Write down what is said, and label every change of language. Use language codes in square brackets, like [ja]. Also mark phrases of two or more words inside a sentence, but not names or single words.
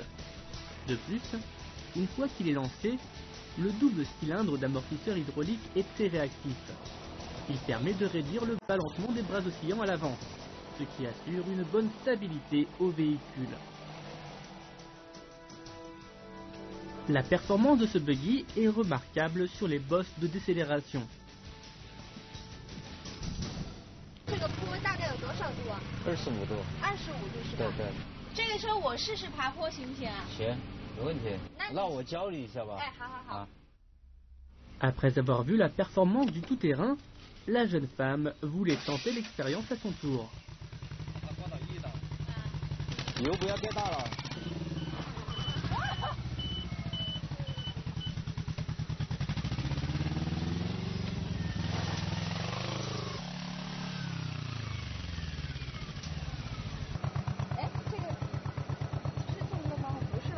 [fr] De plus, une fois qu'il est lancé, le double cylindre d'amortisseur hydraulique est très réactif. Il permet de réduire le balancement des bras oscillants à l'avant, ce qui assure une bonne stabilité au véhicule. La performance de ce buggy est remarquable sur les bosses de décélération. [zh] 这个坡大概有多少度啊 25度。 25度是吧？对。这个车我试试爬坡行不行啊？行，没问题。让我教你一下吧。哎，好。 [fr] Après avoir vu la performance du tout-terrain, la jeune femme voulait tenter l'expérience à son tour. [zh] 油不要盖大了。哎，这个是动作吗？不是吧？